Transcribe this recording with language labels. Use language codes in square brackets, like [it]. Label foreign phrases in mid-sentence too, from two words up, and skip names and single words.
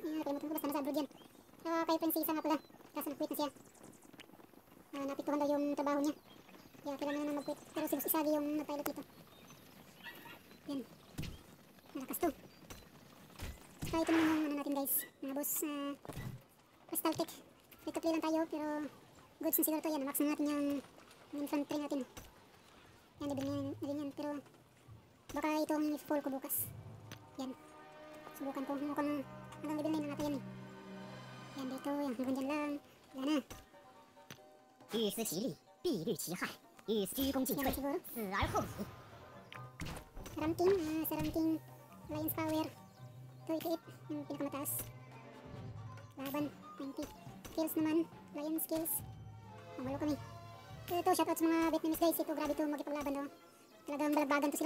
[tl] Nakalimutan ko, basta nasa abroad yan. Kay Prinsesa nga pala. Kaso nag-quit na siya. Napiktuhan daw yung trabaho niya. Kaya kailangan na mag-quit. Pero si Boss Sagi yung nag-pilot dito. Yan. Malakas to. Saka ito naman yung natin guys. Mga boss, Crystal Tech. [en] Free to play [tl] lang tayo pero goods na siguro to yan. Max na natin yung infantry natin. Yan, ibigay Baka ito ang i-fall ko bukas. Yan. Subukan ko. Mukhang hanggang level 9 na natin yan eh. Yan dito. Yan. Hanggang dyan lang. Wala na. [zh] 御司其利，必虑其害。欲居功进退，死而后已。 [tl] Sa ranking Lions Power 288 yung pinakamataas. Laban 90. [en] Skills naman, Lions skills. [tl] Mamalo kami. Ito, shoutout sa mga [en] Vietnamese guys. [tl] Ito, grabe ito magipaglaban daw. Talagang balagbagan to sila.